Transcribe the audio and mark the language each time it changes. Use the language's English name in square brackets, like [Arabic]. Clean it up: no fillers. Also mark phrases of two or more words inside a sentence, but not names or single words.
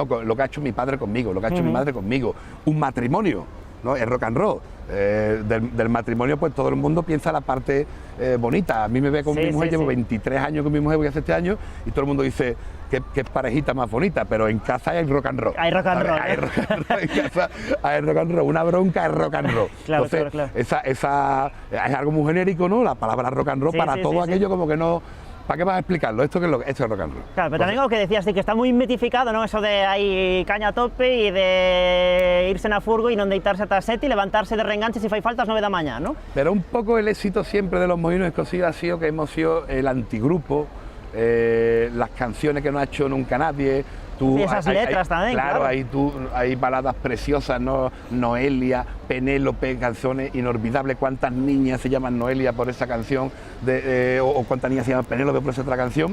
[Spanish] Lo que ha hecho mi padre conmigo, lo que ha hecho mi madre conmigo, un matrimonio, ¿no? [English] Es rock and roll. [Spanish] Del matrimonio, pues todo el mundo piensa la parte bonita. A mí me ve con mi mujer, llevo 23 años con mi mujer, voy a hacer este año, y todo el mundo dice que parejita más bonita, pero en casa hay [English] rock and roll. Hay rock and roll. Hay rock and roll [Spanish] en casa, hay [English] rock and roll. [Spanish] Una bronca es [English] rock and roll. [Spanish] Claro, entonces, claro. Esa es algo muy genérico, ¿no? La palabra [English] rock and roll [Spanish] para todo aquello como que no. ¿Para qué vas a explicarlo? [English] Esto es rock and roll. [Spanish] Claro, pero también lo que decías, sí, que está muy mitificado, ¿no? Eso de ahí caña a tope y de irse en [Galician] a furgo y non deitarse ata as 7 y [Spanish] levantarse de reenganche [Galician] si fai falta as 9 da mañá, [Spanish] ¿no? Pero un poco el éxito siempre de los Mojinos Escocidos ha sido que hemos sido el antigrupo, las canciones que no ha hecho nunca nadie. Y esas letras también, claro. Hay baladas preciosas, ¿no? Noelia, Penélope, canciones inolvidables. ¿Cuántas niñas se llaman Noelia por esa canción? O cuántas niñas se llaman Penélope por esa otra canción.